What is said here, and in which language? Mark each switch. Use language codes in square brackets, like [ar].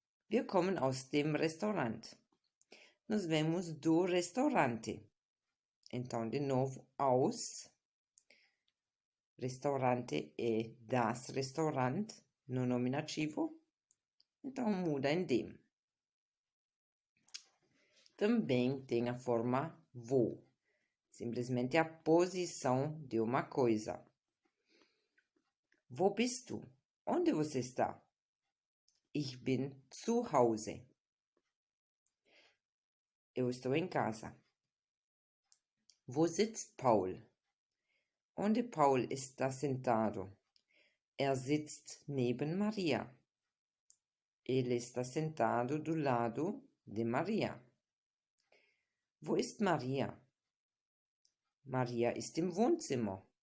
[de] Wir kommen aus dem Restaurant. [pt] Nós vemos do restaurante. Então, de novo, aus. Restaurante é das Restaurant no nominativo. Então, muda em dem. Também tem a forma wo. Simplesmente a posição de uma coisa. [de] Wo bist du? [pt] Onde você está? [de] Ich bin zu Hause. [pt] Eu estou em casa. [de] Wo sitzt Paul? [pt] Onde Paul está sentado? [de] Sitzt neben Maria. [pt] Ele está sentado do lado de Maria. [de] Wo ist Maria? Maria ist im Wohnzimmer.